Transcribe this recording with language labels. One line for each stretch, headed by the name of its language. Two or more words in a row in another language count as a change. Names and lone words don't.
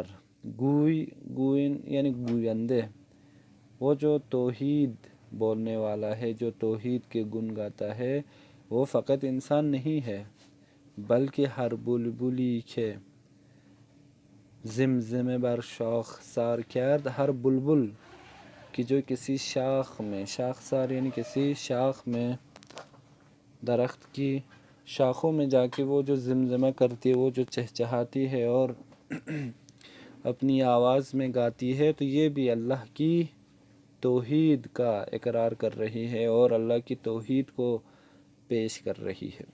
Urdu: گوئن یعنی گویندے. وہ جو توحید بولنے والا ہے، جو توحید کے گن گاتا ہے، وہ فقط انسان نہیں ہے، بلکہ
Persian: ہر بلبلی کے زمزمے بر شاخ سار کرد.
Urdu: ہر بلبل کی جو کسی شاخ میں، شاخ سار یعنی کسی شاخ میں، درخت کی شاخوں میں جا کے وہ جو زمزمہ کرتی ہے، وہ جو چہچہاتی ہے اور اپنی آواز میں گاتی ہے، تو یہ بھی اللہ کی توحید کا اقرار کر رہی ہے اور اللہ کی توحید کو پیش کر رہی ہے.